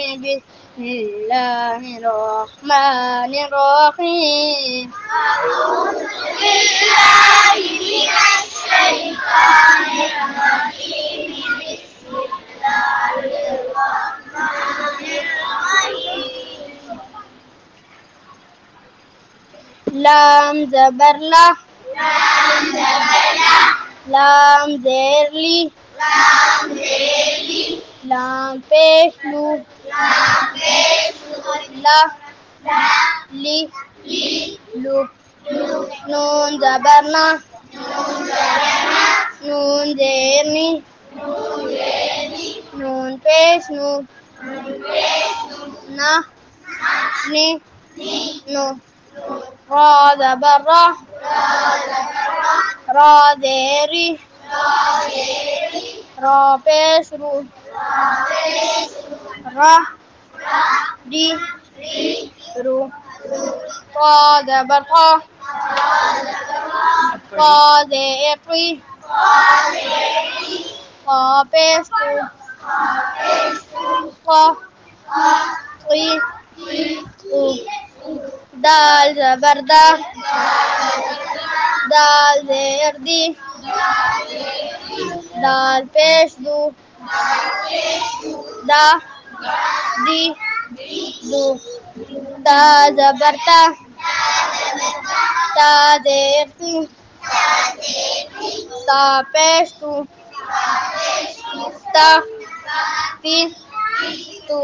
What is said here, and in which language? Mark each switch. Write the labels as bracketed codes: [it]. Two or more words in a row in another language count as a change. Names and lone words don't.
[ar] بسم الله الرحمن الرحيم. أعوذ بالله من الشيطان الرجيم. بسم الله الرحمن الرحيم. [ur] لام زبر لا، لام زبر لا، لام زیر لی، لام زیر لی، لام پیش لو، لام پیش لا لا، لی لی لو. لو، نون زبر نا، نون زبر نا، نون زیر نی، نون زیر نی، نون پیش نو، نون پیش نا نی نی، نو. را زبر را، را زبر را، را زیر ری، را زیر ری، را پیش رو، را پیش را را، دی ری رو. رو، قا زبر قا، را زبر را، قا زیر قی، را زیر ری، قا پیش قو، را پیش قا را، قی ری قو. دال زبر دا، دال زیر دی، دال پیش دو، دا دی دو. تا زبر تا، تا زیر تی، تا پیش تو، تا تی تو.